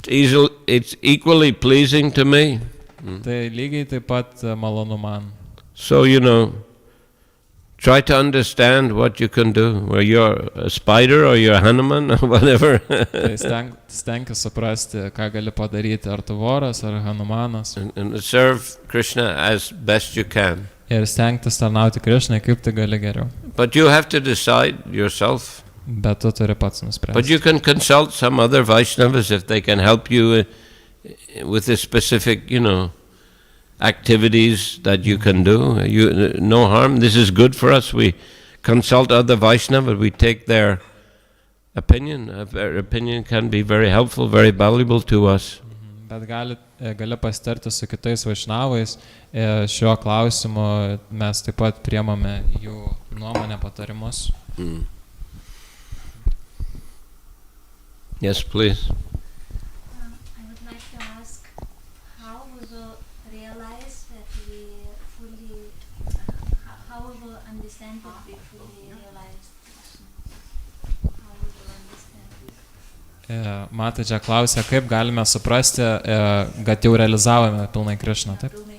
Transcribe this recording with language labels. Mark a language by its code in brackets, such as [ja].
[en] It's equally pleasing to me. [lt] Tai lygiai taip pat malonu man. [en] So, try to understand what you can do. Whether you're a spider or you're a Hanuman or whatever. [lt] Tai stenkis suprasti, ką gali padaryti, ar tu voras, ar Hanumanas. [en] And serve Krishna as best you can. [lt] Ir stengtis tarnauti Krishnai, kaip tai gali geriau. [en] But you have to decide yourself. [lt] Bet tu turi pats nuspręsti. [en] But you can consult some other Vaishnavas if they can help you with the specific, activities that you can do. No harm. This is good for us. We consult other Vaishnavas. We take their opinion. Their opinion can be very helpful, very valuable to us. [lt] Bet gali pasitarti su kitais Vaišnavais. Šiuo klausimu mes taip pat priemame jų nuomonę, patarimus. [en] Yes, please. I would like to ask, how we will realize that we fully, how we will understand that we fully realize Krishna? How we will understand? [lt] Matai, čia klausia, kaip galime suprasti, kad jau realizavome pilnai Krishną, taip?